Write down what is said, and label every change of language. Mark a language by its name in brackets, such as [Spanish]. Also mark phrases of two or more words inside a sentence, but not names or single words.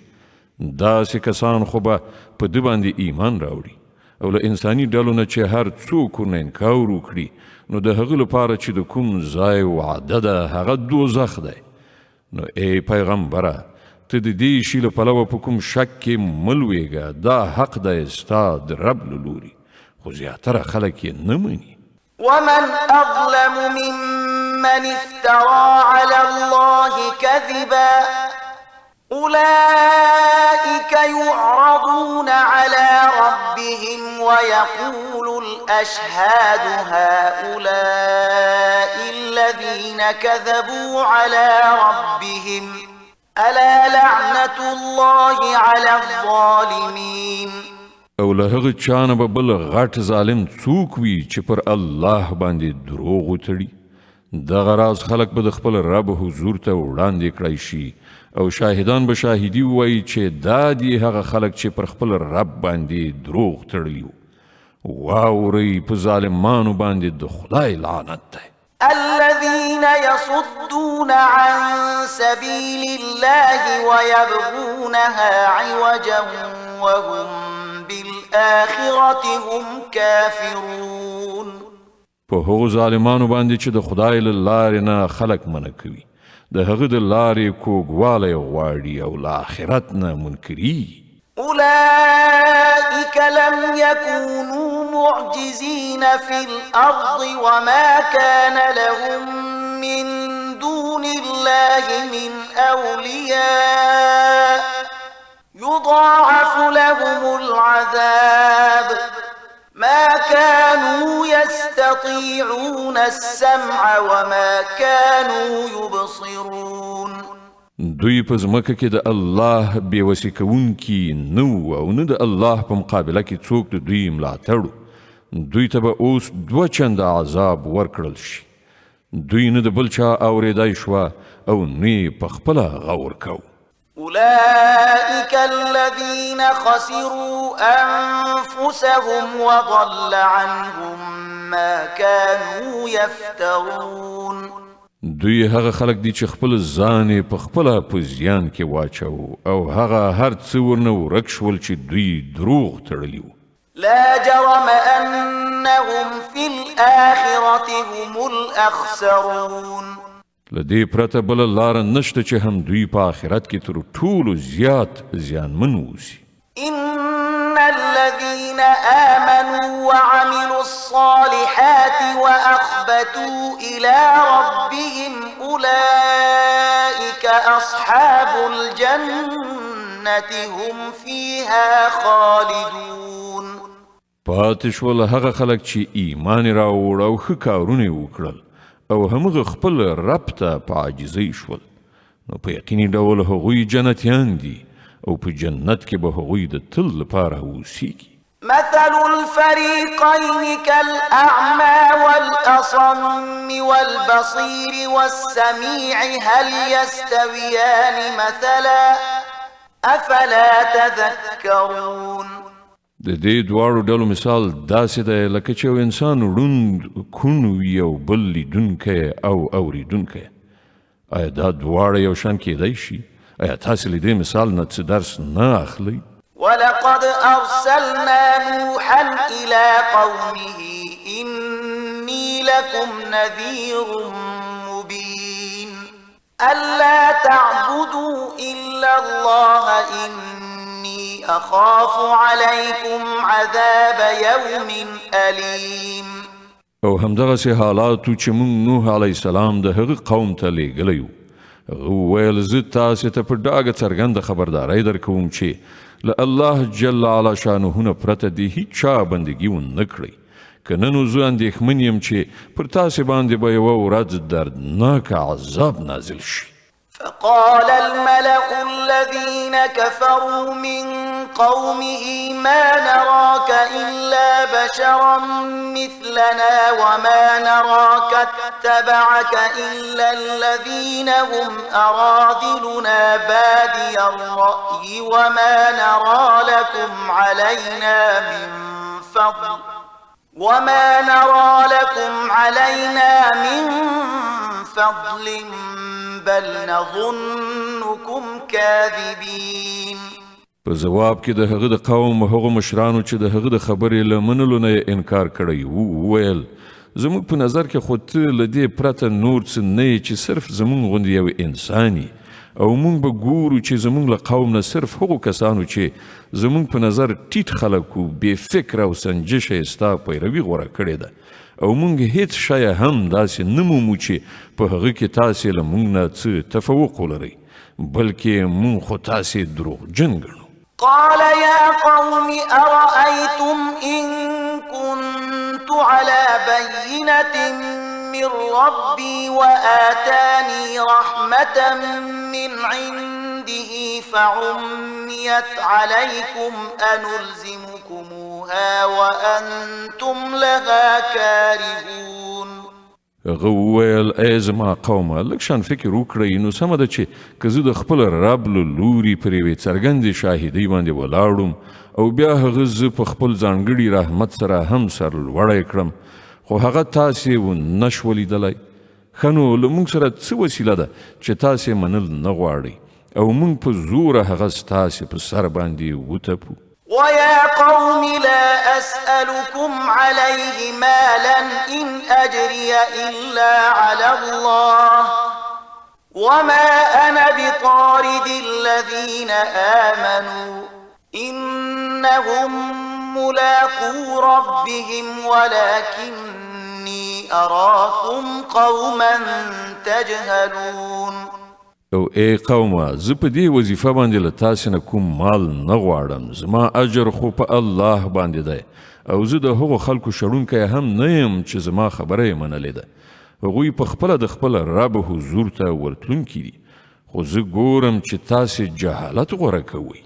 [Pashto] داسې کسان خو به په ده باندې ایمان راوړي او له انساني ډلو نه چې هر څوک ورنه انکار وکړي نو د هغه لپاره چې د کوم ځای وعده ده هغه دوزخ دی. نو ای پیغمبره ته د دې شي له پلوه په کوم شک کې مه لویږه، دا حق دی ستا د رب له لوري، خو زیاتره خلک یې نه مني. [Arabic] ومن أظلم ممن افترى على الله كذبا أولئك يعرضون على ربهم ويقول الأشهاد هؤلاء الذين كذبوا على ربهم ألا لعنة الله على الظالمين. [Pashto] او له هغه چانه به بل غټ ظالم څوک وي چې پر الله باندې دروغ وتړي. دغه راز خلک به د خپل رب حضور ته وړاندې کړی شي او شاهدان به شاهدي ووایي چې دا دي هغه خلک چې پر خپل رب باندې دروغ تړلي وو. واورئ په ظالمانو باندې د خدای لعنت دی. [Arabic] الذين يصدون عن سبيل الله ويبغونها عوجا وهم بالآخرة هم كافرون. [Pashto] په هغو ظالمانو باندې چې د خدای له لارې نه خلک منع کوي، د هغه د لارې کوږوالی غواړي او له آخرت نه منکري. [Arabic] أولئك لم يكونوا معجزين في الأرض وما كان لهم من دون الله من أولياء يضاعف لهم العذاب ما كانوا يستطيعون السمع وما كانوا يبصرون. [Pashto] دوی په ځمکه کې د الله بېوسي کوونکي نه وو او نه د الله په مقابله کې څوک د دوی ملاتړ. دوی ته به اوس 2 چنده عذاب ورکړل شي. دوی نه د بل چا اورېدای شوه او نه یې په خپله غور کو. [Arabic] أولئك الذين خسروا أنفسهم وضل عنهم ما كانوا يفترون. [Pashto] دوی هغه خلک دي چې خپل ځان په خپله په زیان کې واچو او هغه هر څه ورنه ورک شول چې دوی دروغ تړلي وو. [Arabic] لا جرم أنهم في الآخرة هم الأخسرون. [Pashto] لدې پرته بله لاره نشته چې هم دوی په آخرت کې تر ټولو زیات زیانمن اوسي. [Arabic] إن الذين آمنوا وعملوا الصالحات وأخبتوا إلى ربهم أولئك أصحاب الجنة هم فيها خالدون. [Pashto] پاتې شول هغه خلک چې ایمان راوړ او ښه کارونه یې وکړل او همغه خپل رب ته په عاجزۍ شول، نو په یقیني ډول هغوی جنتیان دي او په جنت کې به هغوی د تل لپاره اوسیږي. [Arabic] مثل الفريقين كالأعمى والأصم والبصير والسميع هل يستويان مثلا أفلا تذكرون. [Pashto] د دې دواړو ډلو مثال داسې دی لکه چې یو انسان ړوند کون وي او بل لیدونکی او اوریدونکی. آیا دا دواړه یو شان کیدای شي؟ آیا تاسې له دې مثال نه څه درس نه اخلئ؟ [Arabic] ولقد أرسلنا نوحا إلى قومه إني لكم نذير مبين ألا تعبدوا إلا الله إني أخاف عليكم عذاب يوم أليم. [Pashto] او همدغسې حالاتو چې موږ نوح [Arabic] علیه السلام [Pashto] د هغه قوم ته لیږلی وو. هغه وویل زه تاسې ته په ډاګه څرګنده خبرداری درکوم چې له الله [Arabic] جل علا شانه [Pashto] نه پرته د هیچ چا بندګي ونه کړئ. که نه نو زه اندېښمن یم چې پر تاسې باندې به یوه ورځ دردناک عذاب نازل شي. [Arabic] فقال الملأ الذين كفروا من قومه ما نراك إلا بشرا مثلنا وما نراك اتبعك إلا الذين هم أراذلنا بادي الرأي وما نرى لكم علينا من فضل بل نظنكم كاذبين. [Pashto] په جواب کې د هغه د قوم هغو مشرانو چې د هغه د خبرې له منلو نه انکار کړی وو وویل زموږ په نظر کې خو ته له دې پرته نور څه نه یې چې صرف زموږ غوندې یو انسان یې او موږ به ګورو چې زموږ له قوم نه صرف هغو کسانو چې زموږ په نظر ټیټ خلک و بې فکره او سنجشه یې ستا پیروي غوره کړې ده او موږ هیڅ شی هم داسې نه مومو چې په هغه کې تاسې له موږ نه څه تفوق ولرئ بلکې موږ خو تاسې دروغجن ګڼو. [Arabic] قال يا قوم أرأيتم إن كنت على بينة من ربي وآتاني رحمة من عنده فعميت عليكم أنلزمكموها وأنتم لها كارهون. [Pashto] هغه وویل ای زما قومه لږ شان فکر وکړئ نو سمه ده چې که زه د خپل رب له لوري پر یوې څرګندې شاهدۍ باندې ولاړم او بیا هغه زه په خپل ځانګړي رحمت سره هم سرلوړی کړم خو هغه تاسې ونه شوه لیدلی. ښه نو له موږ سره څه وسیله ده چې تاسې منل نه غواړئ او موږ په زوره هغه ستاسې په سر باندې وتپو. [Arabic] ويا قوم لا أسألكم عليه مالا إن أجري إلا على الله وما أنا بطارد الذين آمنوا إنهم ملاقو ربهم ولكني أراكم قوما تجهلون. [Pashto] او ای قومه زه په دې وظیفه باندې له تاسې نه کوم مال نه غواړم زما اجر خو په الله باندې دی او زه د هغو خلکو شړونکی هم نه یم چې زما خبره یې منلې ده. هغوی په خپله د خپل رب حضور ته ورتلونکي دي خو زه ګورم چې تاسې جهالت غوره کوئ.